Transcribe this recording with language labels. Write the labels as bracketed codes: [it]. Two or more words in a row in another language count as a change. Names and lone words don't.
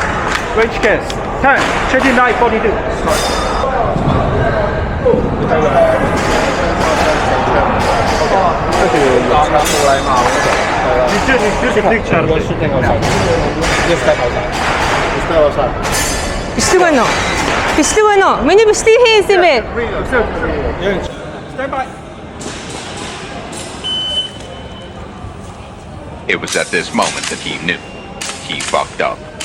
[en] Range case. 10, 29, 42. [mn] Бичлэг байна уу? Бичлэг байна уу? Миний бичлэгийг хийсэн юм бэ? [en] Stand by. It was at this moment that he knew. He fucked up.